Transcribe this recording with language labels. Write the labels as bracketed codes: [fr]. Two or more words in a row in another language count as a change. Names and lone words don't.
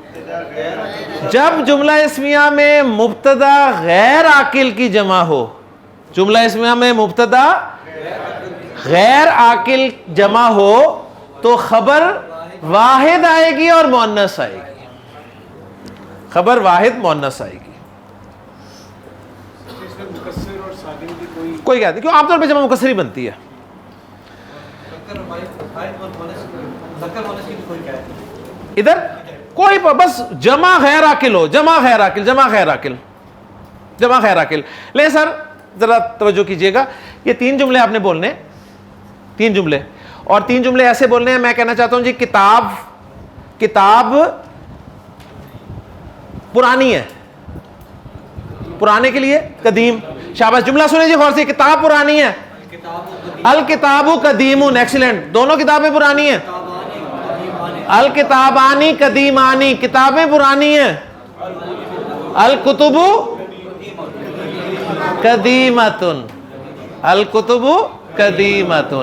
[ur] جب جملہ اسمیہ میں مبتدا غیر عاقل کی جمع ہو، جملہ اسمیہ میں مبتدا غیر عاقل جمع ہو تو خبر واحد آئے گی اور مؤنث آئے گی، خبر واحد مؤنث آئے گی۔ کوئی کہتے کیوں عام طور پہ جمع مکسر ہی بنتی ہے، ادھر کوئی بس جمع غیر عاقل ہو، جمع غیر عاقل، جمع غیر عاقل، جمع غیر عاقل۔ لے سر ذرا توجہ کیجئے گا، یہ 3 جملے آپ نے بولنے، 3 جملے، اور 3 جملے ایسے بولنے ہیں۔ میں کہنا چاہتا ہوں جی کتاب پرانی ہے، پرانے کے لیے قدیم، شاباش، جملہ سنیں جی غور سے، کتاب پرانی ہے، [ar] الکتاب قدیم، [ur] ایکسیلنٹ، دونوں کتابیں پرانی ہیں، [ar] الکتابانی قدیمانی، [ur] کتابیں پرانی ہیں، [ar] الکتب قدیمتن، الکتب قدیمتن۔